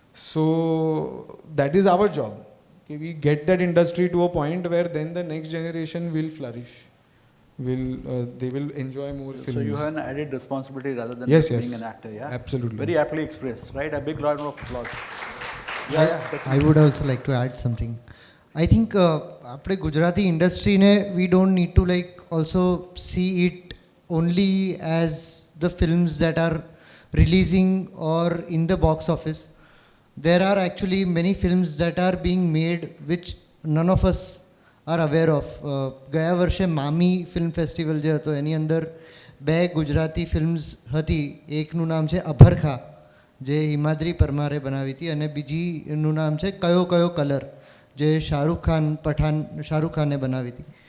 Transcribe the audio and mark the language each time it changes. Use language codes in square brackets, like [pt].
[en] So that is our job કે we get that industry to a point where then the next generation will flourish, they will enjoy more films. So you have an added responsibility rather than Yes, being yes. an actor, yeah? Absolutely. Very aptly expressed, right? A big round of applause. I would also like to add something. I think [gu] આપણે Gujarati ઇન્ડસ્ટ્રીને [en] we don't need to like also see it only as the films that are releasing or in the box office. There are actually many films that are being made which none of us are aware of. [gu] ગયા વર્ષે મામી film festival જે હતો એની અંદર 2 Gujarati films હતી. એકનું નામ છે અભરખા, જે હિમાદ્રી પરમારે બનાવી હતી, અને બીજીનું નામ છે કયો કયો કલર, જે શાહરૂખ ખાને બનાવી હતી.